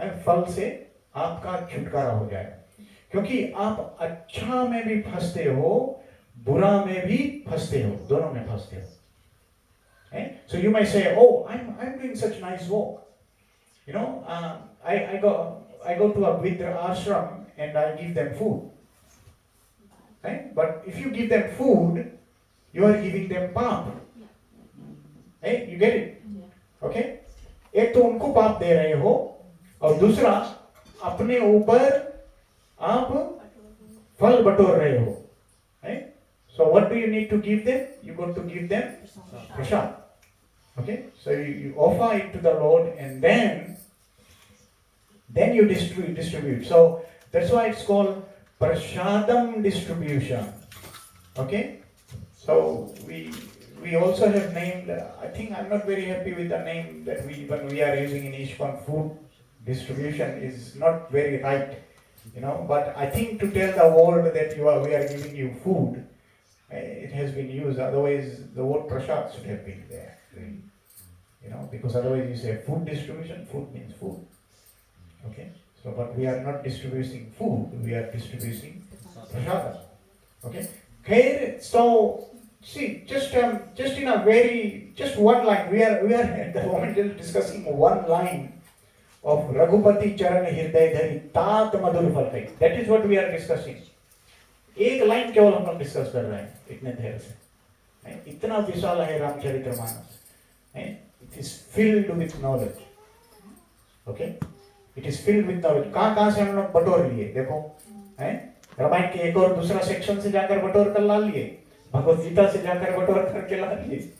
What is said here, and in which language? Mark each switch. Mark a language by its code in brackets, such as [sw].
[hi] फल से आपका छुटकारा हो जाएगा. क्योंकि आप अच्छा में भी फंसते हो, बुरा में भी फंसते हो, दोनों में फंसते हो. [en] So you may say, oh, I'm doing such nice work. I go to a Vidra ashram and I give them food. But if you give them food, you are giving them पाप. You get it? Okay? [hi] एक तो उनको पाप दे रहे हो और दूसरा अपने ऊपर आप फल बटोर रहे हो. [en] So what do you need to give them? You got to give them prasad. Okay? So you offer it to the Lord and then you distribute. So that's why it's called prasadam distribution. Okay? So we also have named, I think I'm not very happy with the name that we are using in ISKCON. Food distribution is not very right, but I think to tell the world that we are giving you food, it has been used. Otherwise the word prasad should have been there, really. Because otherwise you say food distribution, food means food. Okay? So, but we are not distributing food, we are distributing prasad. Okay? So See, just in a just one line. We are at the moment just discussing one line of Raghupati Charan Hriday Dhari Tat Madhur Phalkai. That is what we are discussing. [hi] एक line केवल हम लोग discuss कर रहे हैं इतने देर से. इतना विशाल है Ramcharitmanas. [en] It is filled with knowledge. Okay? It is filled with knowledge. [hi] कहाँ से हम लोग बटोर लिए देखो. रामायण के एक और दूसरा सेक्शन से जाकर बटोर कर ला लिए. भगवत गीता से जाकर बटोर करके ला लिए.